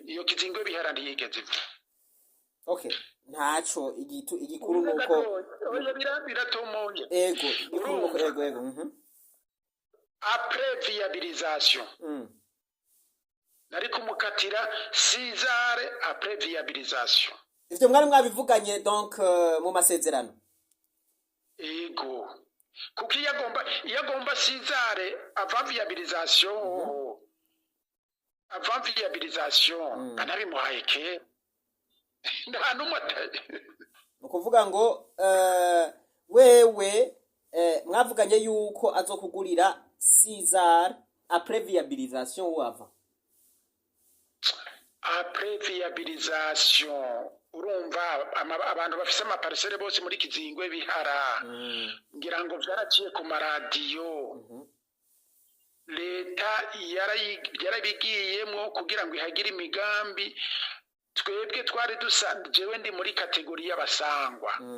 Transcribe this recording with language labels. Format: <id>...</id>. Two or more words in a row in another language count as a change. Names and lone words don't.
<rn>Iyo Kizingwe Bihara ndiyigeze. Okay. Ntaco igikuru nuko oya biratomoye. Yego, igikuru nuko yego.</rn> <fr>Après viabilisation.</fr> <rn>Nari kumukatira 6 heures</rn> <fr>après viabilisation.</fr> <rn>Ivyo mwari mwabivuganye donc mu masezerano. Ego. Kuko yagomba 6 heures</rn> <fr>avant viabilisation. Avant viabilisation,</fr> <rn>banabimuhaye ke. Nta numwe. Ukuvuga ngo wewe mwavuganye yuko azokugurira Caesar</rn> <fr>après viabilisation ou avant? après viabilisation</fr> <rn>urumva abantu bafise amaparisere bose muri Kizingwe bihara ngira ngo vyaraciye ku maradiyo leta yarabigiyemwo kugira ngo ihagire imigambi twebwe twari jewe ndi muri kategori y'abasangwa</rn>